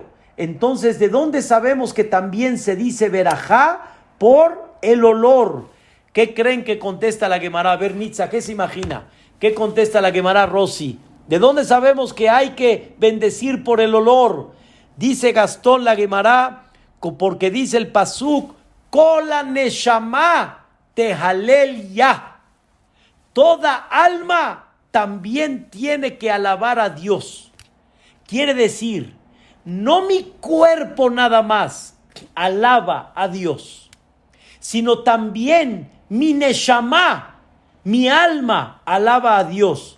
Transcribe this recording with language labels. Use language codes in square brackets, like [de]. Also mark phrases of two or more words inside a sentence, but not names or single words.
[es] Entonces, ¿de dónde sabemos que también se dice berajá? Por el olor. ¿Qué creen que contesta la Gemara? A ver, Nitza, ¿qué se imagina? ¿Qué contesta la Gemara, Rosy? ¿De dónde sabemos que hay que bendecir por el olor? Dice Gastón la Gemara, porque dice el pasuk, [he] כל הנשמה תהלל יה. [es] Toda alma también tiene que alabar a Dios. Quiere decir, no mi cuerpo nada más alaba a Dios, sino también mi neshama, mi alma alaba a Dios.